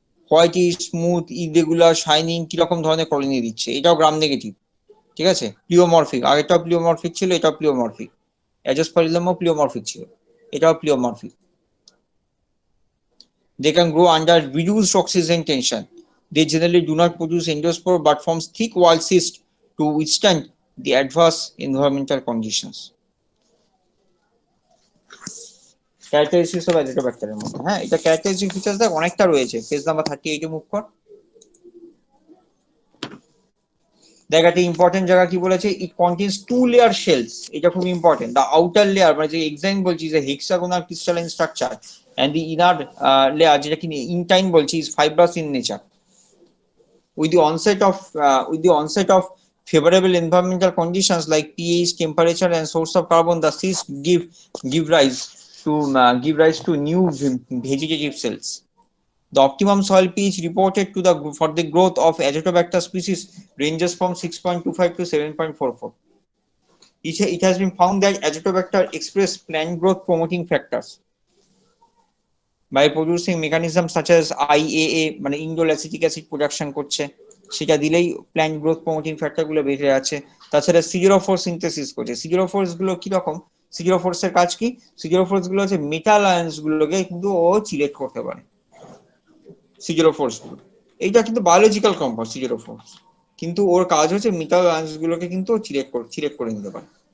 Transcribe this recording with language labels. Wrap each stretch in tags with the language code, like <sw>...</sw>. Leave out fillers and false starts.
<bn>Whitey, smooth, irregular, shining, কিরকম ধরনের colony দিচ্ছে, এটাও গ্রাম নেগেটিভ। ঠিক আছে, প্লিওমরফিক, আগেরটাও প্লিওমরফিক ছিল, এটাও প্লিওমরফিক। অ্যাজোস্পারিলামও প্লিওমরফিক ছিল, এটাও প্লিওমরফিক।</bn> <en>They can grow under reduced oxygen tension. They generally do not produce endospore but forms thick wall cysts to withstand the adverse environmental conditions.</en> <bn>Characteristics of অ্যাজোটোব্যাক্টারের মধ্যে, হ্যাঁ এটা ক্যারেক্টারিস্টিক ফিচার্স দেখ অনেকটা রয়েছে। পেজ নাম্বার 38 এ মুভ কর। দেখ একটা important জায়গা কি বলেছে,</bn> <en>it contains 2 layer shells,</en> <bn>এটা খুব ইম্পর্টেন্ট।</bn> <en>the outer layer</en> <bn>মানে যে এক্সাইন বলছি যে</bn> <en>hexagonal crystalline structure and the inner layer</en> <bn>যেটা কি ইনটাইন বলছি</bn> <en>Is fibrous in nature. With the onset of favorable environmental conditions like pH, temperature, and source of carbon, the cysts give rise to new vegetative cells. The optimum soil pH reported for the growth of Azotobacter species ranges from 6.25 to 7.44. it has been found that Azotobacter express plant growth promoting factors by producing mechanisms such as IAA,</en> <bn>মানে indole acetic acid production করছে, সেটা দিলেই plant growth promoting factor গুলো বেড়ে যাচ্ছে। তাছাড়া সিজেরোফোর synthesis করছে। সিজেরোফোর্স গুলো কি রকম? সিজেরোফোর্স এর কাজ কি? সিজেরোফোর্স গুলো হচ্ছে মেটাল আয়ন্স গুলোকে কিন্তু ও চিলেট করতে পারে। সিজেরোফোর্স গুলো, এইটা কিন্তু বায়োলজিক্যাল কম্পাউন্ড সিজেরোফোর্স, কিন্তু ওর কাজ হচ্ছে মেটাল আয়ন্স গুলোকে কিন্তু চিলেট করে নিতে পারে।</bn>